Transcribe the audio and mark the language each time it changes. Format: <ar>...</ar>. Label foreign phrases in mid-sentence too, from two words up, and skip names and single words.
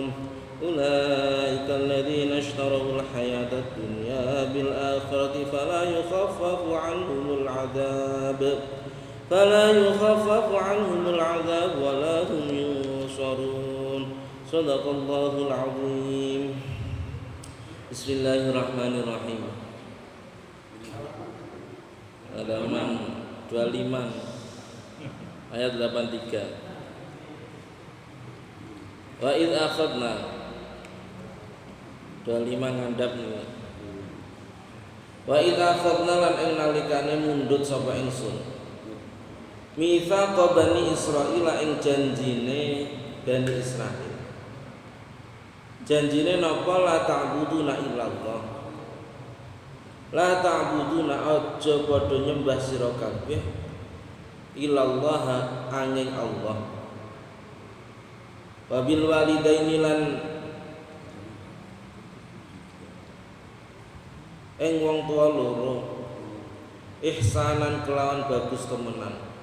<ar>أولئك الذين اشتروا الحياة الدنيا بالآخرة فلا يخفف عنهم العذاب ولا هم ينصرون. صدق الله العظيم. بسم الله الرحمن الرحيم.</ar> <id>Halaman 25 ayat 83.</id> <ar>وإذ أخذنا</ar> <jv>25 ngandhap niku.</jv> <ar>وإذ أخذنا</ar> <jv>lan ing nalikane mundhut sapa ingsun</jv> <ar>ميثاق بني إسرائيل</ar> <jv>ing janjine Bani Israil. Janjine napa?</jv> <ar>لا تعبدون إلا الله. لا تعبدون</ar> <jv>aja padha nyembah sira kabeh illallah angin Allah.</jv> <ar>وبالوالدين</ar> <jv>lan ing wong tuwa loro ihsanan kelawan bagus temenan.</jv>